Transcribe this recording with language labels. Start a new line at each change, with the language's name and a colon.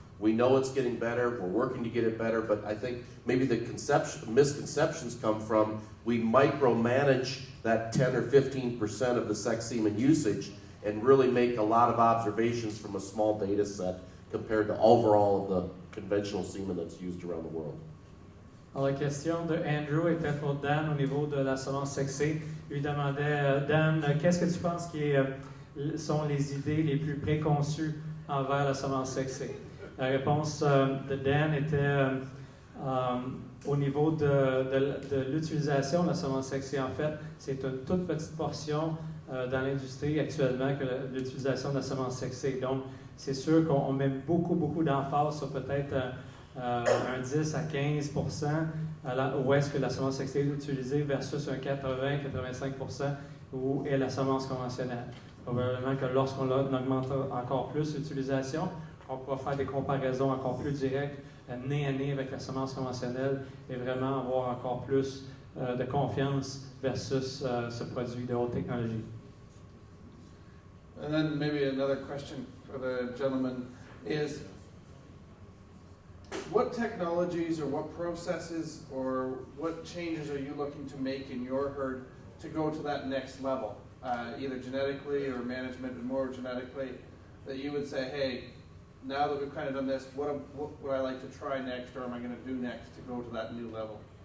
English: We know it's getting better, we're working to get it better, but I think maybe the misconceptions come from we micromanage that 10 or 15% of the sex semen usage and really make a lot of observations from a small data set compared to overall of the conventional semen that's used around the world.
French: Alors, la question de Andrew était pour Dan au niveau de la semence sexée. Il lui demandait, Dan, qu'est-ce que tu penses qui sont les idées les plus préconçues envers la semence sexée? La réponse de Dan était au niveau de l'utilisation de la semence sexée. En fait, c'est une toute petite portion dans l'industrie actuellement que l'utilisation de la semence sexée. Donc, c'est sûr qu'on met beaucoup d'emphase sur peut-être un 10 à 15% où est-ce que la semence sexée est utilisée versus un 80-85% où est la semence conventionnelle. Probablement que lorsqu'on augmente encore plus l'utilisation, on pourra faire des comparaisons encore plus directes, nez à nez avec la semence conventionnelle et vraiment avoir encore plus de confiance versus ce produit de haute technologie.
English: And then maybe another question for the gentleman is, what technologies or what processes or what changes are you looking to make in your herd to go to that next level, either genetically or management and more genetically, that you would say, hey, now that we've kind of done this, what would I like to try next, or am I going to do next to go to that new level?